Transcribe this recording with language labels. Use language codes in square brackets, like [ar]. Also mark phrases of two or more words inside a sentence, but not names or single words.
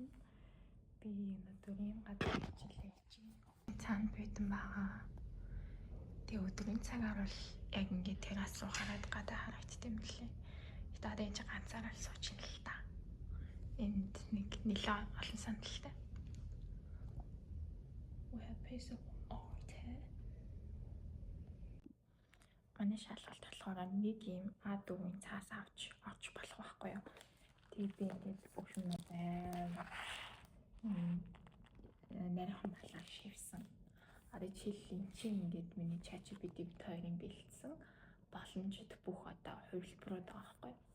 [mn] Би өнөөдөр ийм гадаа хичээлээ хийж байна. Цаана битэн байгаа. Тэгээ өдрийн цагаар бол яг ингээд террас руу хараад гадаа харагддаг юм лээ. Гэтэ одоо энэ ганцаараа л сууж ин л та. Энд нэг нэлээд олон сандалтай. [en] We have piece of art. [mn] Манай шалгалт болохоор нэг юм А4-ийн цаас авч орж болох байхгүй юу. Тэгээд би ингээд бүх юм нарийнхан балаар шивсэн. Одоо жишээлбэл чинь ингээд миний ChatGPT хоёрын бэлдсэн боломжит бүх одоо хувилбарууд байгаа байхгүй юу.